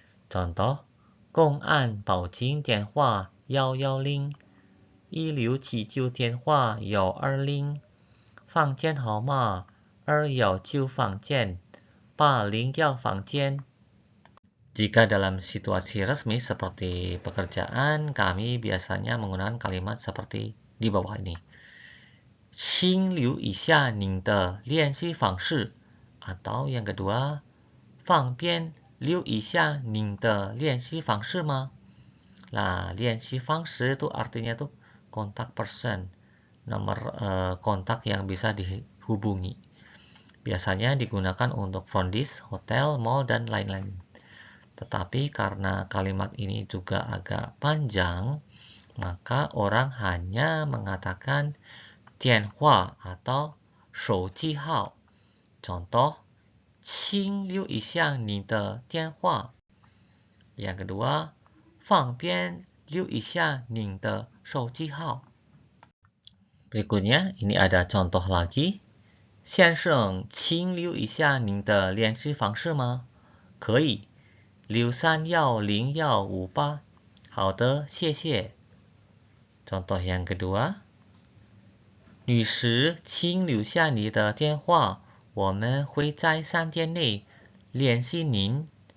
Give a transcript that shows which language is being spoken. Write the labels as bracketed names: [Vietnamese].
[Indonesian] Contoh, [Chinese] 公安报警电话110 1679电话120房间号码219房间801房间. [Indonesian] Jika dalam situasi resmi seperti pekerjaan, kami biasanya menggunakan kalimat seperti di bawah ini. [Chinese] 请留一下您的联系方式. [Indonesian] Atau yang kedua, [Chinese] 方便留一下您的联系方式吗? [Indonesian] Nah, 联系方式itu artinya tuh kontak person, nomor kontak yang bisa dihubungi. Biasanya digunakan untuk front desk, hotel, mall, dan lain-lain. Tetapi karena kalimat ini juga agak panjang, maka orang hanya mengatakan 电话 atau 手机号. Contoh, [Chinese] 请留一下你的电话. [Indonesian] Yang kedua, [Chinese] 方便留一下您的手机号. [Indonesian] Berikutnya, ini ada contoh lagi. [Chinese] 先生，请留一下您的联系方式吗？可以，63101558. 好的，谢谢. [Indonesian] Contoh yang kedua. [Chinese] 女士，请留下你的电话，我们会在3天内联系您。